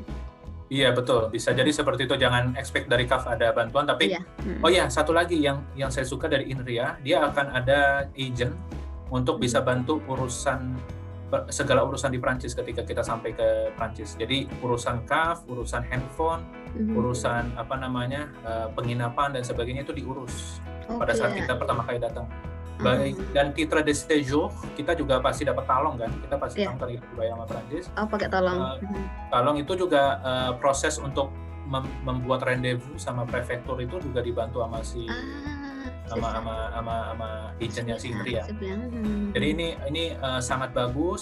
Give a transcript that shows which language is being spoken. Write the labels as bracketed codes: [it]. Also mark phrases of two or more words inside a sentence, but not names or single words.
[id] Iya betul, bisa jadi seperti itu. Jangan expect dari CAF ada bantuan, tapi oh ya, satu lagi yang saya suka dari INRIA, dia akan ada agent untuk bisa bantu segala urusan di Prancis ketika kita sampai ke Prancis. Jadi urusan CAF, urusan handphone, urusan penginapan dan sebagainya itu diurus pada saat kita pertama kali datang. Baik, dan [fr] titre de séjour [id] kita juga pasti dapat talong kan, kita pasti dibayar sama Prancis. Oh, pakai talong. Talong itu juga proses untuk membuat rendezvous sama prefektur itu juga dibantu sama sama agentnya si INRIA. Jadi ini sangat bagus.